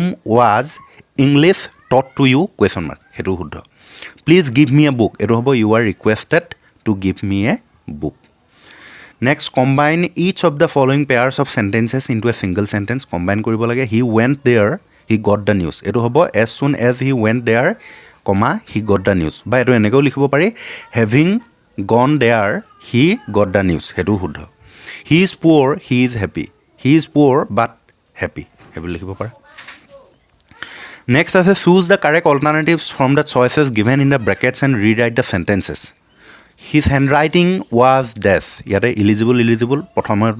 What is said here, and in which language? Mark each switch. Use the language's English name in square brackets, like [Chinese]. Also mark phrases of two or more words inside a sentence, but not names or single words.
[English] was English taught to you question mark [Assamese] সেইটো শুদ্ধ [English] please give me a book [Assamese] এইটো হ'ব [English] you are requested to give me a book next combine each of the following pairs of sentences into a single sentence [Assamese] কম্বাইন কৰিব লাগে [English] he went there he got the news [Assamese] এইটো হ'ব [English] as soon as he went there comma he got the news [Assamese] বা এইটো এনেকৈও লিখিব পাৰি [English] having gone there he got the news [Assamese] সেইটো শুদ্ধ [English] he is poor he is happy he is poor but happy [Assamese] সেইবোৰ লিখিব পাৰা [English] নেক্সট আছে choose the correct alternatives from the choices given in the brackets and rewrite the sentences his handwriting was dash [Assamese] ইয়াতে ইলিজিবল প্ৰথমটো